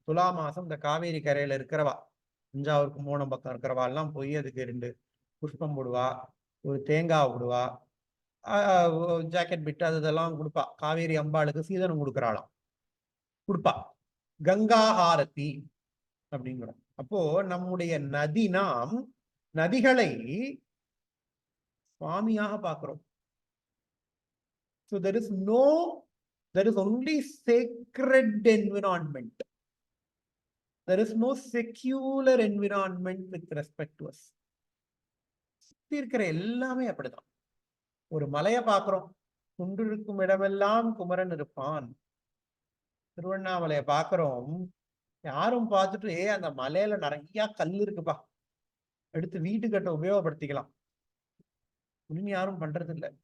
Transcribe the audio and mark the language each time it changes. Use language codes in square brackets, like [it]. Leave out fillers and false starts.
[ta] துலா மாசம் இந்த காவேரி கரையில இருக்கிறவா, தஞ்சாவூர் கும்போணம் பக்கம் இருக்கிறவா எல்லாம் போய் அதுக்கு 2 புஷ்பம் போடுவா, ஒரு தேங்காய் போடுவா, ஜாக்கெட் பிட்டு அதெல்லாம் கொடுப்பா. காவேரி அம்பாளுக்கு சீதனம் கொடுக்குறாளாம், கொடுப்பா. கங்கா ஹாரதி அப்படிங்கிறோம். அப்போ நம்முடைய நாம் நதிகளை சுவாமியாக பார்க்கிறோம். [en] So there is only sacred environment. There is no secular environment with respect to us. [ta] இருக்கிற எல்லாமே அப்படிதான். ஒரு மலையை பார்க்கிறோம், குன்றிருக்கும் இடமெல்லாம் குமரன் இருப்பான். திருவண்ணாமலையை பார்க்கிறோம், யாரும் பார்த்துட்டு அந்த மலையில நிறைய கல் இருக்குப்பா, எடுத்து வீட்டு கட்ட உபயோகப்படுத்திக்கலாம் அப்படின்னு யாரும் பண்றது இல்லை.